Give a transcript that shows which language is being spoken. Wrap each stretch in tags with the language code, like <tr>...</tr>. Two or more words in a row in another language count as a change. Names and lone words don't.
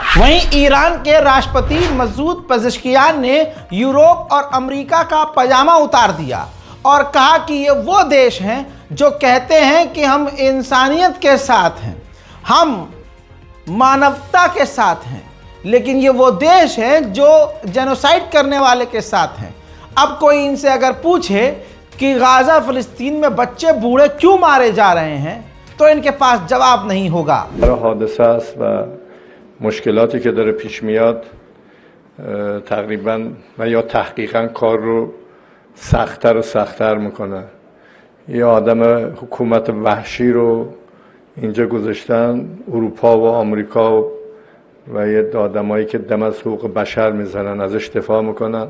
<hi>वहीं ईरान के राष्ट्रपति मसूद पेज़ेश्कियान ने यूरोप और अमेरिका का पजामा उतार दिया और कहा कि ये वो देश हैं जो कहते हैं कि हम इंसानियत के साथ हैं, हम मानवता के साथ हैं, लेकिन ये वो देश हैं जो जेनोसाइड करने वाले के साथ हैं। अब कोई इनसे अगर पूछे कि गाजा फ़लस्तीन में बच्चे बूढ़े क्यों मारे जा रहे हैं, तो इनके पास जवाब नहीं होगा।</hi> <fa>हादसा است و مشکلاتی که داره پیش میاد تقریبا و یا تحقیقا کار رو سخت‌تر و سخت‌تر میکنه. یه آدم حکومت وحشی رو اینجا گذاشتن، اروپا و آمریکا و یه آدمایی که دم از حقوق بشر میزنن ازش دفاع میکنن.</fa>